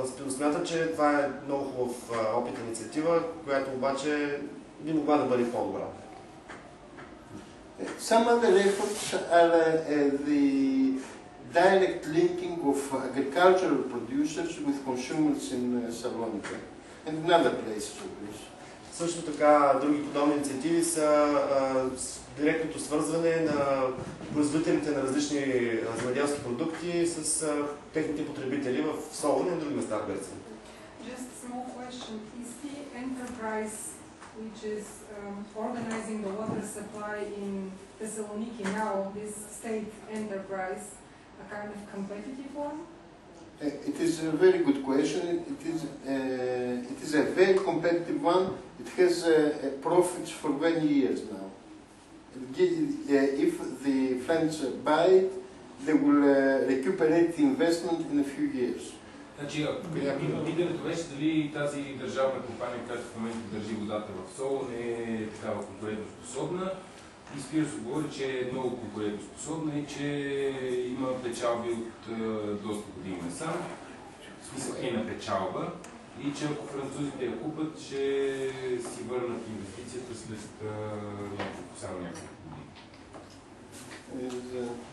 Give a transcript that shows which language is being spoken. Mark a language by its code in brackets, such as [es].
[bg] Смятам, че това е много хубав опит, инициатива, която обаче би могла да бъде по-добра. [en] Some other efforts are the direct linking of agricultural producers with consumers in Salonika and in other places of Greece. [bg] Също така, други подобни инициативи са директното свързване на производителите на различни земеделски продукти с техните потребители в Солун и на други места в Гърция. [en] Just a small question. Is the enterprise which is organizing the water supply in Thessaloniki now, this state enterprise, a kind of competitive one? It is a very good question. It is a very competitive one. It has profits for many years now. If the French buy it, they will recuperate the investment in a few years. [bg] Значи, питането беше дали тази държавна компания, която в момента държи водата в Солун, е такава конкурентоспособна. И Спирос говори, че е много конкурентоспособна и че има печалби от доста години насам. В смисъл е на печалба. И че ако французите я купат, ще си върнат инвестицията след само няколко години.